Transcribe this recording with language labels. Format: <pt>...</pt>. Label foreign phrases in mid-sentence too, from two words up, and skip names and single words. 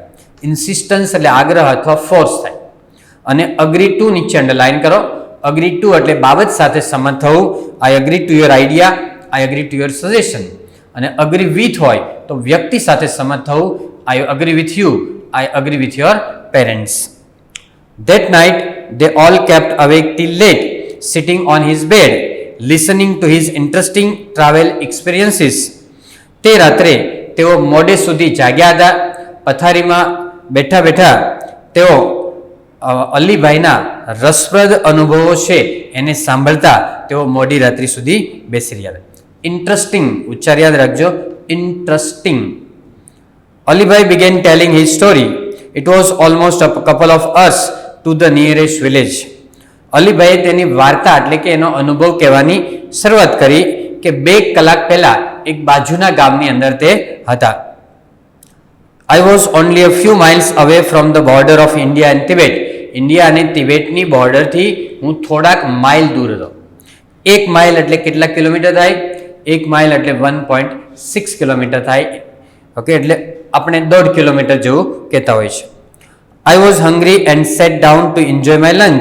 <gu>ઇન્સિસ્ટન્સ એટલે આગ્રહ અથવા ફોર્સ થાય. અને</gu> <en>agree to</en> <gu>નીચે અંડરલાઈન કરો.</gu> <en>agree to</en> <gu>એટલે બાબત સાથે સંમત થવું.</gu> <en>I agree to your idea, I agree to your suggestion.</en> <gu>અને</gu> <en>agree with</en> <gu>હોય તો વ્યક્તિ સાથે સંમત થવું.</gu> <en>I agree with you, I agree with your parents. That night they all kept awake till late, sitting on his bed, listening to his interesting travel experiences.</en> <gu>તે રાત્રે તેઓ મોડે સુધી જાગ્યા હતા. પથારીમાં બેઠા બેઠા તેઓ અલીભાઈના રસપ્રદ અનુભવો છે એને સાંભળતા તેઓ મોડી રાત્રિ સુધી બેસી રહ્યા હતા. ઇન્ટરેસ્ટિંગ ઉચ્ચાર યાદ રાખજો, ઇન્ટરેસ્ટિંગ.</gu> <en>અલીભાઈ began telling his story. It was almost a couple of hours to the nearest village.</en> <gu>અલીભાઈએ તેની વાર્તા એટલે કે એનો અનુભવ કહેવાની શરૂઆત કરી કે 2 કલાક પહેલા એક બાજુના ગામની અંદર તે હતા.</gu> <en>I was only a few miles away from the border of India and Tibet.</en> <gu>ઇન્ડિયા અને તિબેટની બોર્ડરથી હું થોડાક માઇલ દૂર હતો. 1 માઇલ એટલે કેટલા કિલોમીટર થાય? 1 માઇલ એટલે 1.6 કિલોમીટર થાય. ઓકે, એટલે આપણે 1.5 કિલોમીટર જેવું કહેતા હોય છે.</gu> <en>I was hungry and sat down to enjoy my lunch.</en>